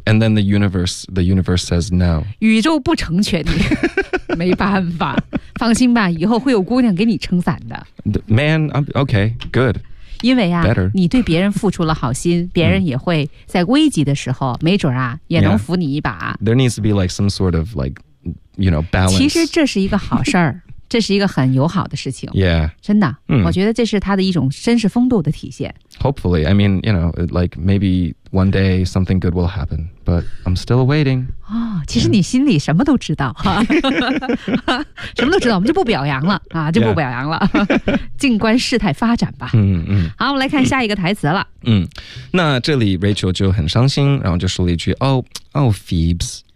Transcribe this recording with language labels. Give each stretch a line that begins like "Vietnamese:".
English: yeah. And then the universe says no.
Chinese: 宇宙不成全你。没办法，放心吧，以后会有姑娘给你撑伞的。
English: Man, okay, good.
Chinese: 因为啊、
English: Better.
Chinese: 你对别人付出了好心，别人也会在危急的时候没准啊也能扶你一把。
English: There needs to be like some sort of like, you know, balance.
Chinese: 其实这是一个好事儿。这是一个很友好的事情。
English: Yeah.
Chinese: 真的、我觉得这是他的一种绅士风度的体现。
English: Hopefully. I mean, you know, like maybe one day something good will happen. But I'm still waiting.
Chinese: 其实你心里什么都知道。什么都知道，我们就不表扬了。就不表扬了。静观事态发展吧。好，我们来看下一个台词了。那这里 Rachel 就很伤心，然后就说了一句，Phoebs.